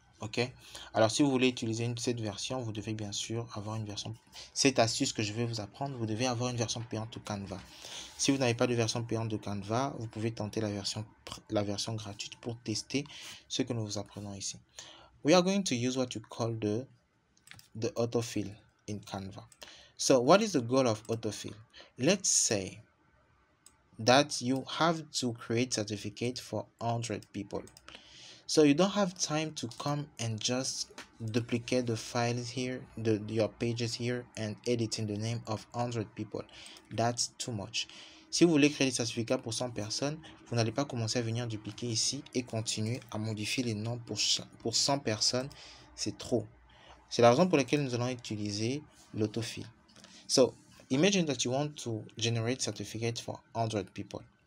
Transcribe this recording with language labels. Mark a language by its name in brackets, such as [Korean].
[French] Ok, alors si vous voulez utiliser cette version, vous devez bien sûr avoir une version, cette astuce que je vais vous apprendre, vous devez avoir une version payante de Canva. Si vous n'avez pas de version payante de Canva, vous pouvez tenter la version gratuite pour tester ce que nous vous apprenons ici. [English] We are going to use what you call the autofill in Canva. So what is the goal of autofill? Let's say that you have to create certificate for 100 people. So you don't have time to come and just duplicate the files here, your pages here, and edit in the name of 100 people. That's too much. [French] Si vous voulez créer des certificats pour 100 personnes, vous n'allez pas commencer à venir dupliquer ici et continuer à modifier les noms pour 100 personnes. C'est trop. C'est la raison pour laquelle nous allons utiliser l'autofill. [English] So imagine that you want to generate certificates for 100 people.